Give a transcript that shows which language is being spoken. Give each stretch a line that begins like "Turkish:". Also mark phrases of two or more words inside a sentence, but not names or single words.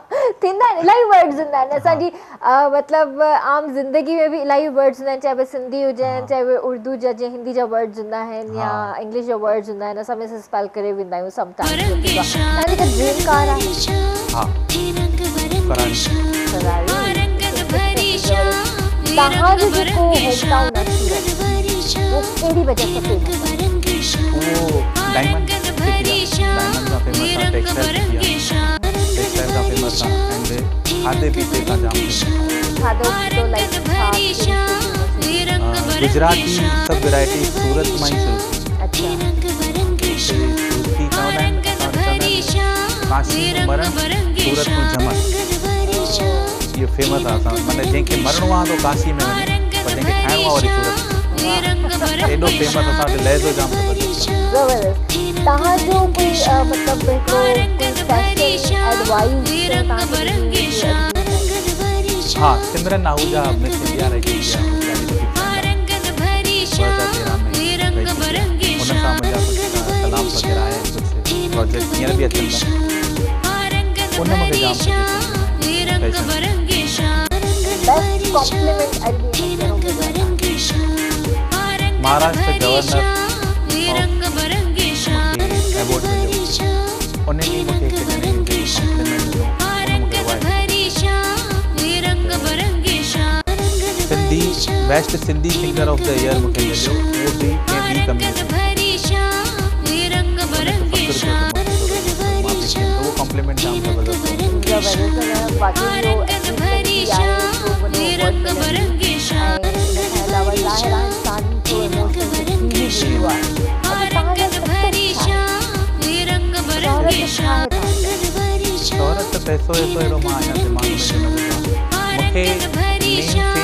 Sindhi: थींदा आहिनि इलाही वर्ड्स हूंदा आहिनि असांजी मतिलबु आम ज़िंदगी में बि इलाही वर्ड्स हूंदा आहिनि चाहे उहे सिंधी हुजनि चाहे उहे उर्दू जा जीअं हिंदी जा वर्ड्स हूंदा आहिनि या इंग्लिश जा वर्ड्स हूंदा आहिनि असां
English: misspell
Sindhi: करे वेंदा आहियूं समटाइम्स तव्हांजी का
English: dream car
Sindhi: आहे हाँ फरारी तव्हांजो जेको होम टाउन आहे सूरत वो कहिड़ी वजह सां फेमस आहे
Hindi: वो डायमंड डायमंड का फेमस है टेक्सटाइल का फेमस है एंड
Sindhi: खाधे पीते
Hindi: का जाम
Sindhi: खाधो पीतो लाइक
Hindi: गुजराती सब वैरायटी सूरत में ही शुरू अच्छा
Sindhi: सूरती काशी मरण सूरत में जमन ये फेमस आहे माने जंहिंखे मरणो आहे तो काशी में वञे पर जंहिंखे खाइणो आहे वरी सूरत एॾो फेमस असांजो लहज़ो जाम ज़बरदस्त तव्हांजो कोई मतिलबु हिकिड़ो कोई
English: fashion advice
Sindhi: हाँ सिमरन आहूजा मिस इंडिया रही थी उन सां मुंहिंजा कुझु कलाम वग़ैरह आया आहिनि कुझु प्रोजेक्ट हींअर बि अचनि था उन मूंखे जाम
English: best compliment
Sindhi: महाराष्ट्र गवर्नर अवार्ड मिलियो उन ॾींहुं मूंखे हिकु ॼणे कॉम्प्लीमेंट मिलियो सिंधी
English: best Sindhi singer of the year
Sindhi: मूंखे मिलियो उहो बि कंहिं ॿी कम्युनिटी वो कॉम्प्लीमेंट जाम ज़बरदस्त शोहरत पैसो ऐसो अहिड़ो मां अञा दिमाग़ में मूंखे मेन फेम